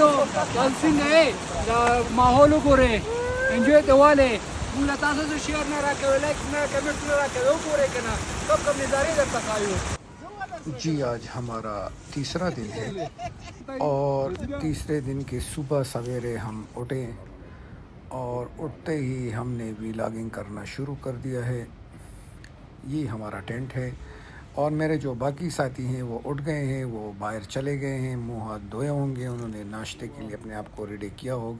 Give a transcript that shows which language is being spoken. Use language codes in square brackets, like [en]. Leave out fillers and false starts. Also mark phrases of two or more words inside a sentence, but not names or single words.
[ps] څنګه دا ماحول وګورئ انجوی ته والئ موږ له تاسو سره شیر نه راکوئ لایک نه کمنټ نه راکوئ وګورئ که نه کم کم نظارې درته ښایو. [ur] جی آج ہمارا تیسرا دن ہے اور تیسرے دن کے صبح سویرے ہم اٹھے اور اٹھتے ہی ہم نے ویلاگنگ کرنا شروع کر دیا ہے. یہ ہمارا ٹینٹ ہے اور میرے جو باقی ساتھی ہیں وہ اٹھ گئے ہیں, وہ باہر چلے گئے ہیں, منہ ہاتھ دھوئے ہوں گے, انہوں نے ناشتے کے لیے اپنے آپ کو ریڈی کیا ہوگا.